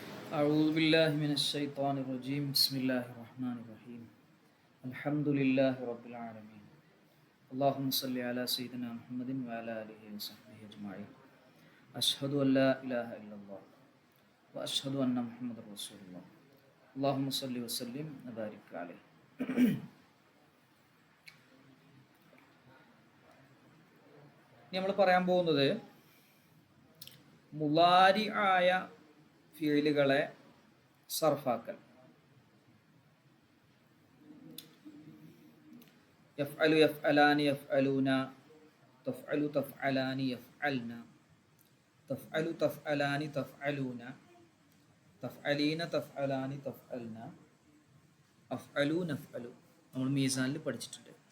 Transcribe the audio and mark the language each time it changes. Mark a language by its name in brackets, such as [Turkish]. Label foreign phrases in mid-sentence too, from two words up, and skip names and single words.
[Arabic] أعوذ بالله من الشيطان الرجيم بسم الله الرحمن الرحيم الحمد لله رب العالمين اللهم صل على سيدنا محمد وعلى آله وصحبه أجمعين أشهد أن لا إله إلا الله وأشهد أن محمد رسول الله اللهم صل وسلم وبارك عليه. [Malayalam] നമ്മൾ പറയാൻ പോകുന്നത് മുലാരി ആയ ഫീലുകളെ സർഫാക്കൽ. [Arabic] يفعل يفعلان يفعلون تفعل تفعلان يفعلن تفعل تفعلان تفعلون تفعلين تفعلان تفعلن أفعل نفعل [Malayalam] നമ്മൾ മീസാനിൽ പഠിച്ചിട്ടുണ്ട്.